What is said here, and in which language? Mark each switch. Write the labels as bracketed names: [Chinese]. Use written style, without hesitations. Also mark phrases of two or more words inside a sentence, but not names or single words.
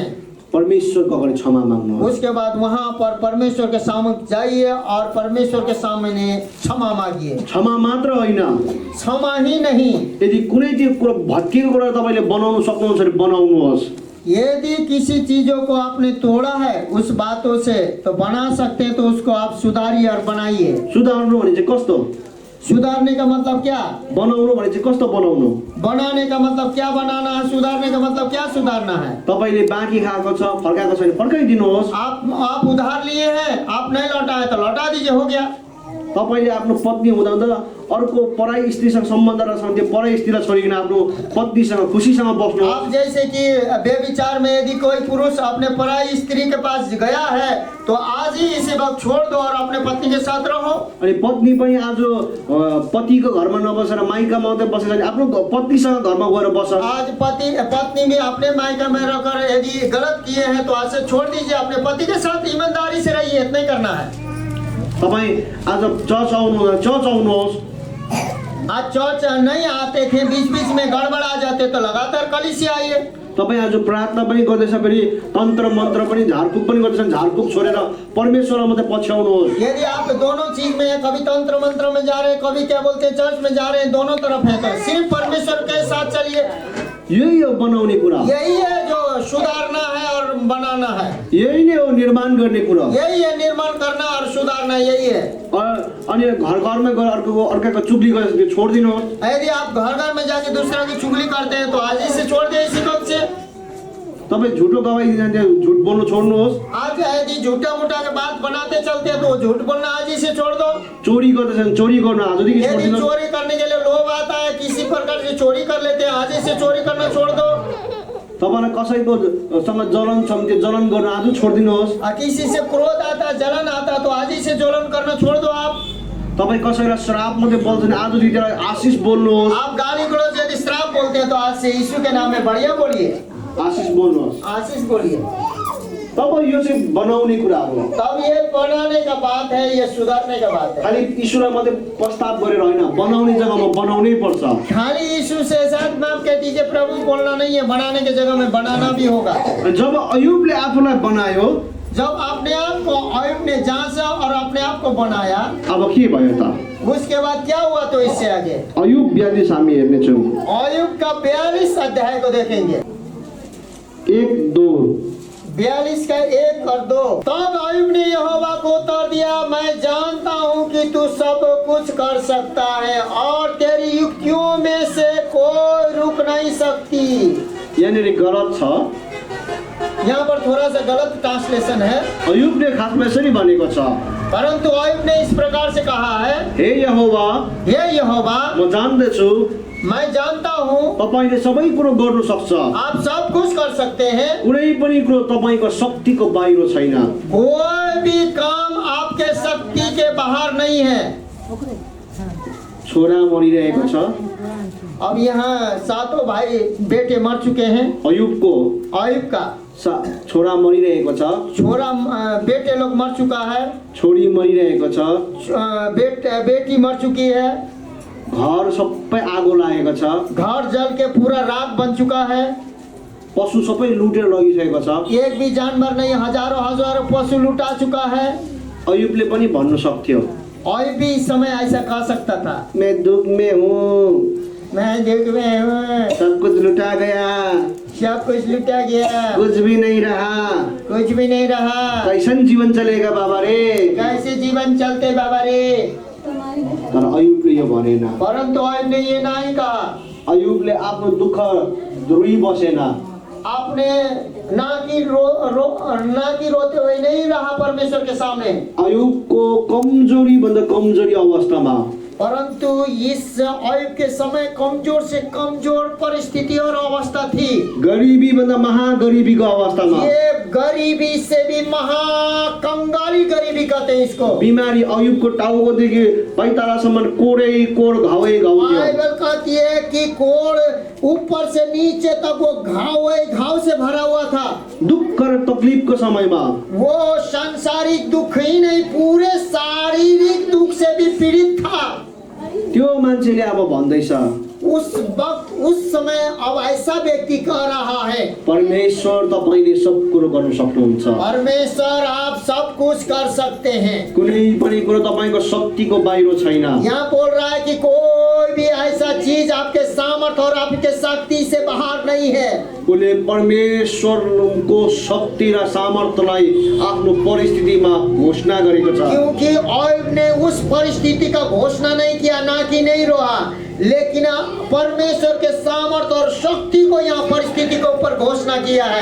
[Nepali] परमेश्वरको अगाडि क्षमा माग्नुहोस्। [Hindi] उसके बाद वहाँ पर परमेश्वर के सामने जाइए और परमेश्वर के सामने क्षमा मांगिए। [Nepali] क्षमा मात्र होइन, [Hindi] क्षमा ही नहीं, [Nepali] यदि कुनै त्यो कुरा भत्किएको कुरा तपाईँले बनाउनु सक्नुहुन्छ भने बनाउनुहोस्। [Hindi] यदि किसी चीजों को आपने तोड़ा है उस बातों से तो बना सकते हैं, तो उसको आप सुधारिए और बनाइए। [Nepali] सुधार्नु भने चाहिँ कस्तो? [Hindi] सुधारने का मतलब क्या? [Nepali] बनाउनु भने चाहिँ कस्तो बनाउनु? [Hindi] बनाने का मतलब क्या बनाना है? सुधारने का मतलब क्या सुधारना है? [Nepali] तपाईँले बाँकी खाएको छ, फर्काएको छैन, फर्काइदिनुहोस्। [Hindi] आप उधार लिए हैं, आप नहीं लौटाए तो लौटा दीजिए, हो गया। [Nepali] तपाईँले आफ्नो पत्नी हुँदा अर्को पराई स्त्रीसँग सम्बन्ध राख्छन्, त्यो पराई स्त्रीलाई छोडिकन आफ्नो पत्नीसँग खुसीसँग बस्नु। [Hindi] आप जैसे कि बेविचार में यदि कोई पुरुष अपने पराई स्त्री के पास गया है तो आज ही इसी वक्त छोड़ दो और अपने पत्नी के साथ रहो। [Nepali] अनि पत्नी पनि आज पतिको घरमा नबसेर माइका मात्रै बसेर अनि आफ्नो पत्नीसँग घरमा गएर बस। [Hindi] आज पत्नी भी अपने मायका में रहकर यदि गलत किए हैं तो आज से छोड़ दीजिए, अपने पति के साथ ईमानदारी से रहिए, इतना ही करना है। [Nepali] तपाईँ आज चर्च आउनुहोस्। [Hindi] आज चर्च नहीं आते थे, बीच बीच में गड़बड़ आ जाते तो लगातार कलीसिया आइए। [Nepali] तपाईँ आज प्रार्थना पनि गर्दैछ, फेरि तन्त्र मन्त्र पनि झारफुक पनि गर्दैछन्, झारफुक छोडेर परमेश्वरलाई मात्रै पछ्याउनुहोस्। [Hindi] यदि आप दोनों चीज में हैं, कभी तंत्र मंत्र में जा रहे हैं, कभी क्या बोलते हैं चर्च में जा रहे हैं, दोनों तरफ है, तो सिर्फ परमेश्वर के साथ चलिए। [Nepali] यही हो बनाउने कुरा, [Hindi] यही है जो सुधारना है और बनाना है, [Nepali] यही नै हो निर्माण गर्ने कुरा, [Hindi] यही है निर्माण करना और सुधारना, यही है। [Nepali] अनि घर घरमा गएर अर्काको चुगली गरेर छोडिदिनुहोस्। [Hindi] यदि आप घर घर में जाके दूसरा की चुगली करते हैं तो आज ही से छोड़ दिए, इसी वक्त से। [Nepali] तपाईँ झुटो गवाही दिँदै झुट बोल्नु छोड्नुहोस्। [Hindi] आज यदि झूठा मुठा के बात बनाते चलते हैं तो झूठ बोलना आज ही से छोड़ दो। [Nepali] चोरी गर्दैछन्, चोरी गर्नु आजदेखि यदि छोडिदिनुहोस्। [Hindi] चोरी करने के लिए लोभ आता है, किसी प्रकार से चोरी कर लेते हैं, आज ही से चोरी करना छोड़ दो। [Nepali] तपाईँलाई कसैको सँग जलन छ भने त्यो जलन गर्नु आज छोडिदिनुहोस्। [Hindi] किसी से क्रोध आता, जलन आता तो आज ही से जलन करना छोड़ दो आप। [Nepali] तपाईँ कसैलाई श्राप मात्रै बोल्छन्, आजदेखि त्यसलाई आशिष बोल्नुहोस्। [Hindi] आप गाली गलौज यदि श्राप बोलते हैं तो आज से यीशु के नाम में बढ़िया बोलिए, [Nepali] आशिष बोल्नुहोस्। [Hindi] आशीष बोलिए। [Nepali] तब यो चाहिँ बनाउने कुरा हो। [Hindi] तब ये बनाने का बात है, ये सुधारने का बात है। [Nepali] खालि ईश्वरलाई मात्रै प्रस्ताव गरेर होइन, बनाउने जग्गामा बनाउनै पर्छ। [Hindi] खाली यीशु से साथ माफ कह दीजिए प्रभु बोलना नहीं है, बनाने के जगह में बनाना भी होगा। [Nepali] जब अयुबले आफूलाई बनायो, [Hindi] जब अपने आप को अयुब ने जांचा और अपने आप को बनाया, [Nepali] अब के भयो त? [Hindi] उसके बाद क्या हुआ? तो इससे आगे [Nepali] अयुब 42 हामी हेर्नेछौँ। [Hindi] अयुब का 42 अध्याय को देखेंगे, [Nepali] 1-2। [Hindi] 42 का 1 और 2। तब अयुब ने यहोवा को उत्तर दिया, मैं जानता हूँ कि तू सब कुछ कर सकता है और तेरी युक्तियों में से कोई रुक नहीं सकती। [Nepali] यहाँनिर गलत छ, [Hindi] यहाँ पर थोड़ा सा गलत ट्रांसलेशन है। [Nepali] अयुबले खासमा यसरी भनेको छ, [Hindi] परंतु अयुब ने इस प्रकार से कहा है, [Nepali] हे यहोवा, [Hindi] हे यहोवा, [Nepali] म जान्दछु [Hindi] मैं जानता हूँ [Nepali] तपाईले सबै कुरो गर्नु सक्छ, [Hindi] आप सब कुछ कर सकते हैं, [Nepali] कुनै पनि कुरो तपाईको शक्तिको बाहिर छैन। [Hindi] कोई भी काम आपके शक्ति के बाहर नहीं है। [Nepali] छोरा मरिरहेको छ, [Hindi] अब यहाँ सातों भाई बेटे मर चुके हैं। [Nepali] अयुबको [Hindi] अयुब का [Nepali] छोरा मरिरहेको छ, [Hindi] छोरा बेटे लोग मर चुका है, [Nepali] छोरी मरिरहेको छ, [Hindi] बेटी मर चुकी है, [Nepali] घर सबै आगो लागेको छ, [Hindi] घर जल के पूरा राख बन चुका है, [Nepali] पशु सबै लुटेर लगिसकेको छ, [Hindi] एक भी जानवर नहीं, हजारों हजारों पशु लुटा चुका है। [Nepali] अयुबले पनि भन्नु सक्थ्यो, [Hindi] अयुब भी इस समय ऐसा कह सकता था, मैं दुख में हूँ, मैं दुख में हूँ, सब कुछ लुटा गया, सब कुछ लुटा गया, कुछ भी नहीं रहा, कुछ भी नहीं रहा, कैसन जीवन चलेगा बाबा रे, कैसे जीवन चलते बाबा रे। [Nepali] तर अयुबले यो भनेन। [Hindi] परंतु अयुब ने ये नहीं कहा। [Nepali] अयुबले आफ्नो दुःख रोइ बसेन। [Hindi] आपने ना कि रोते हुए नहीं रहा परमेश्वर के सामने, [Nepali] अयुबको कमजोरी भन्दा कमजोरी अवस्थामा, [Hindi] परंतु इस अयुब के समय कमजोर से कमजोर परिस्थिति और अवस्था थी। [Nepali] गरिबी भन्दा महागरिबीको अवस्थामा, [Hindi] ये गरीबी से भी महाकंगाली गरीबी कहते हैं इसको। [Nepali] बिमारी अयुबको टाउकोदेखि पैतालासम्म कोरै कोर घावै घाउ थियो। [Hindi] बाइबल कहती है कि कोड़ ऊपर से नीचे तक वो घाव से भरा हुआ था। [Nepali] दुःख र तकलिफको समयमा [Hindi] वो सांसारिक दुख ही नहीं, पूरे शारीरिक दुख से भी पीड़ित था। [Nepali] त्यो मान्छेले अब भन्दैछ, [Hindi] उस वक्त उस समय अब ऐसा व्यक्ति कह रहा है, [Nepali] परमेश्वर तपाईले सब कुरो गर्न सक्नुहुन्छ। [Hindi] परमेश्वर आप सब कुछ कर सकते हैं। [Nepali] कुनै पनि कुरो तपाईको शक्तिको बाहिर छैन। [Hindi] यहाँ बोल रहा है कि कोई भी ऐसा चीज आपके सामर्थ्य और आपके शक्ति से बाहर नहीं है। [Nepali] उसले परमेश्वरको शक्ति र सामर्थ्यलाई आफ्नो परिस्थितिमा घोषणा गरेको छ। [Hindi] क्योंकि अयुब ने उस परिस्थिति का घोषणा नहीं किया, ना कि नहीं रोआ, लेकिन परमेश्वर के सामर्थ्य और शक्ति को यहाँ परिस्थिति के ऊपर घोषणा किया है।